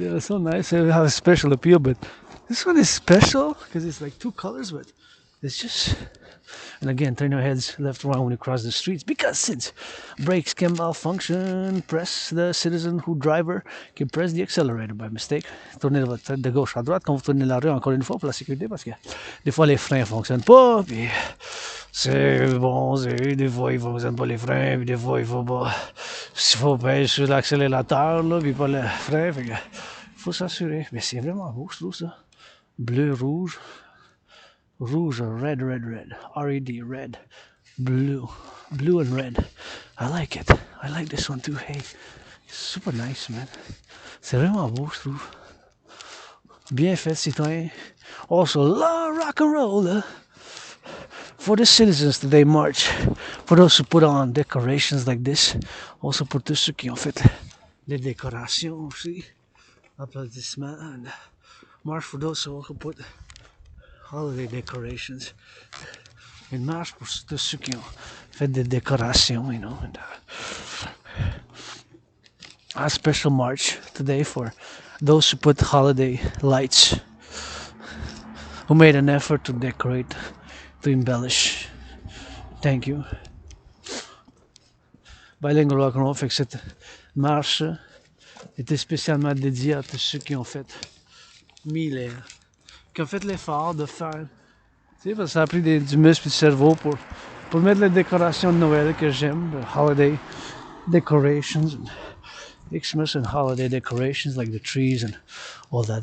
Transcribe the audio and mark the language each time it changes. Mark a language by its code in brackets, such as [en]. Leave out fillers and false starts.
[en] They're so nice. They have a special appeal, but this one is special because it's like two colors, but It's just, and again, turn your heads left around when you cross the streets, because since brakes can malfunction, press the citizen who driver can press the accelerator by mistake. [fr] Tournez votre tête de gauche à droite quand vous tournez la rue, encore une fois pour la sécurité, parce que des fois les freins fonctionnent pas, puis c'est bon, des fois ils fonctionnent pas les freins, puis des fois il faut pas, s'il faut pêcher sur l'accélérateur là, puis pas le frein, fait que faut s'assurer. Mais c'est vraiment beau, je trouve ça. Bleu, rouge. Rouge, [en] red, red, red. R-E-D, red. Blue. Blue and red. I like it. I like this one too. Hey, it's super nice, man. [fr] C'est vraiment beau, je trouve. Bien fait, Citoyen. [en] Also, rock and roll. For the citizens today march. For those who put on decorations like this. [fr] Also pour tous ceux qui ont fait les décorations aussi. Applaudissements. [en] And march for those who put holiday decorations. [fr] Une marche pour tous ceux qui ont fait des décorations, [en] you know. And, a special march today for those who put holiday lights, who made an effort to decorate, to embellish. Thank you. Bilingual rock and roll, [fr] fait que cette marche était spécialement dédiée à tous ceux qui ont fait qui ont fait l'effort de faire. Tu sais, parce que ça a pris du muscle et du cerveau pour mettre les décorations de Noël que j'aime, [en] the holiday decorations, and Xmas and holiday decorations like the trees and all that.